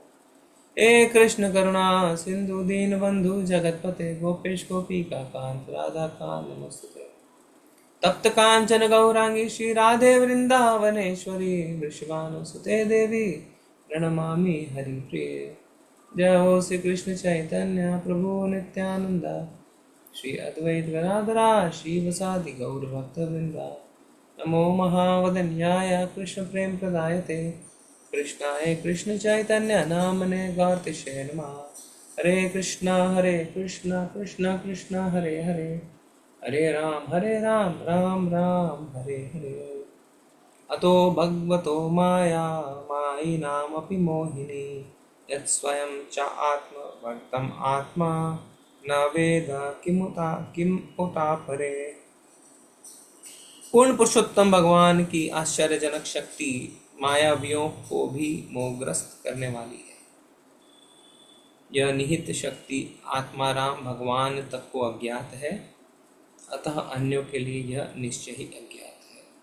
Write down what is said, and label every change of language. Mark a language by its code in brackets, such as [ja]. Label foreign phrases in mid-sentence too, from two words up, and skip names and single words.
[sa] हे कृष्ण करुणा सिन्धु दीनबन्धु जगत्पते गोपेश गोपिका कान्त राधा कान्त नमोस्तुते। तप्त कांचन गौरांगी श्री राधे वृंदावनेश्वरी वृषभानुसुते देवी प्रणमामि हरिप्रिये। जय हो श्री कृष्ण चैतन्य प्रभु नित्यानंद, श्री अद्वैत गदाधरा श्रीवासादि गौर भक्तवृंदा। नमो महावदन्याय कृष्ण प्रेम प्रदायते, कृष्णाय कृष्ण चैतन्य नामने गौरतिशय नमः। हरे कृष्णा कृष्ण कृष्ण हरे हरे, हरे राम राम राम हरे हरे। अतो भगवतो माया मायी नामपि मोहिनी, यत् स्वयं च आत्मवर्तम् आत्मा न वेद किम उता परे। [hi] पूर्ण पुरुषोत्तम भगवान की आश्चर्यजनक शक्ति मायावियों को भी मोहग्रस्त करने वाली है। यह निहित शक्ति आत्माराम भगवान तक को अज्ञात है, अतः अन्यों के लिए यह निश्चय ही अज्ञात है।